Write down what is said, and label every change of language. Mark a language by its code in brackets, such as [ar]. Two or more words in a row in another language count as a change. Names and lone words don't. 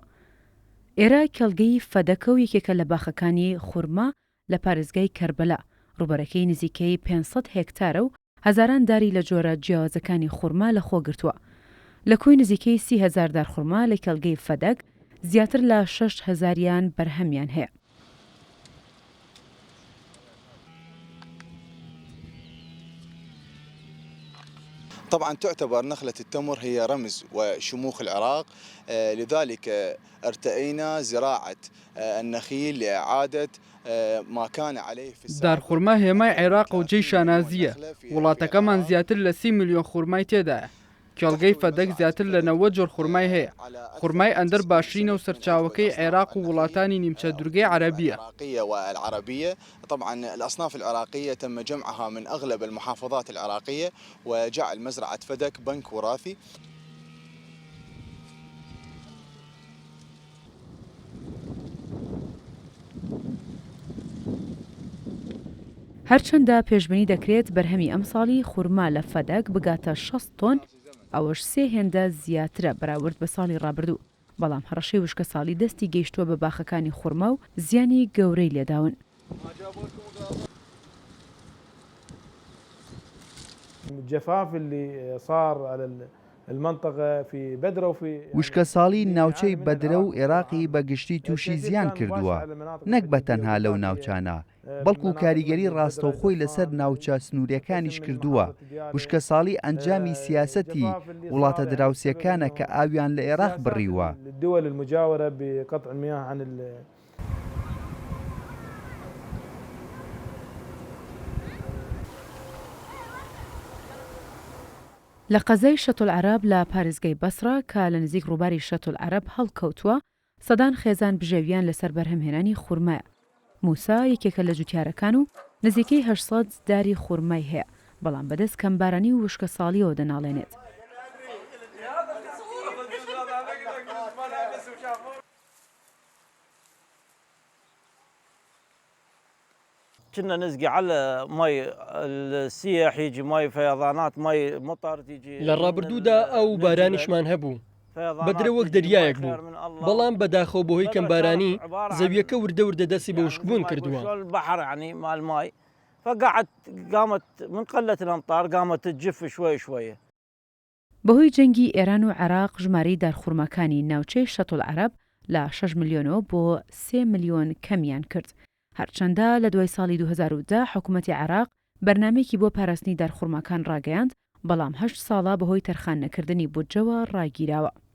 [ckb] ئێرە کەڵگەی فەدەکە و یەکێکە لە باخەکانی خورما لە پارێزگای کەربەلا، ڕوبەرەکەی نزیکەی 500 هێکتارە و هەزاران داری لە جۆرە جیاوازەکانی خورما لە خۆگرتووە. لە کۆی نزیکەی 30,000 دارخورما لە کەڵگەی فەدەک زیاتر لە 6,000یان بەرهەمیان هەیە. [ar] طبعا تعتبر نخلة التمر هي رمز وشموخ العراق، لذلك ارتئينا زراعة النخيل لإعادة ما كان عليه في السابق. [ckb] دارخورما هێمای عێراق و جێی شانازیە. وڵاتەکەمان زیاتر لە 30 میلیۆن خورمای تێدایە. کێڵگەی فەدەک زیاتر لە 90 جۆر خورمای هەیە. خورمای ئەندەر باشترینە و سەرچاوەکەی عێراق و وڵاتانی نیمچە دوورگەی عەرەبیە. [ar] والعربية طبعا الأصناف العراقية تم جمعها من أغلب المحافظات العراقية وجعل مزرعة فدك بنك وراثي. [ckb] هەرچەندە پێشبینی دەکرێت بەرهەمی ئەم ساڵی خورما لە فەدەک بگاتە 6 تۆن، ئەوەش 3 هێندە زیاترە بەراورد بە ساڵی ڕابردوو. بەڵام هەڕەشەی وشکە ساڵی دەستی گەیشتووە بە باخەکانی خورما و زیانی گەورەی لێداون. [ar] الجفاف اللي صار على المنطقة في بدرة وفي [ckb] وشکە ساڵی ناوچەی بەدرە و عێراقی بەگشتی تووشی زیان کردووە، نەک بە تەنها لەو ناوچانە، بەڵکو کاریگەری ڕاستەوخۆی لەسەر ناوچە سنوورەکانیش کردووە. وشکە ساڵی ئەنجامی سیاسەتی وڵاتە دراوسەکانە کە ئاویان لە عێراق بڕیوە. [ar] الدول المجاورة بقطع المياه عن [ckb] لە قەزای شەتولعەرەب لە پارێزگای بەسرا کە لە نزیک ڕووباری شەتولعەرەب هەڵکەوتووە، سەدان خێزان بژێویان لەسەر بەرهەمهێنانی خورمایە. موسا یەکێکە لە جوتیارەکان و نزیکەی 800 داری خورمای هەیە، بەڵام بەدەست کەمبارانی و وشکە ساڵیەوە دەناڵێنێت. [ar] كنا نسقي على مي السياح، يجي مي فيضانات، مي مطر تيجي. [ckb] للرابردودا أو بارانشمان هبو بەدرە وەک دەریایەک بوو، بەڵام بەداخەوە بەهۆی کەمبارانی زەویەکە وردە وردە دەستی بە وشکبوون کردووە. [ar] البحر يعني مع الماء قامت من قلة الأمطار قامت تجف شوي شوي. [ckb] بەهۆی جەنگی ئێران و عێراق ژمارەی دارخورمەکانی ناوچەی شەتولعەرەب لە 6 میلیۆنەوە بۆ 3 میلیۆن کەمیان کرد. هەرچەندە لە دوای ساڵی 2010 حکوومەتی عێراق بەرنامەیەکی بۆ پاراستنی دارخورمەکان ڕاگەیاند، بەڵام 8 ساڵە بەهۆی تەرخان نەکردنی بودجەوە ڕاگیراوە.